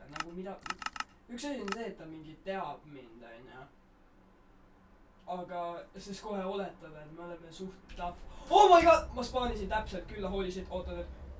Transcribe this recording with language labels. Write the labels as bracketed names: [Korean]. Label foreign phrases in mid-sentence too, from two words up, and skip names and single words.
[Estonian] nagu mida, üks asi on see, et ta mingi teab mind, onju. Aga siis kohe oletad, et me oleme suht tough. [English] Oh my god, [Estonian] ma spaanisin täpselt külla, [English] holy shit, [Estonian] oota nüüd.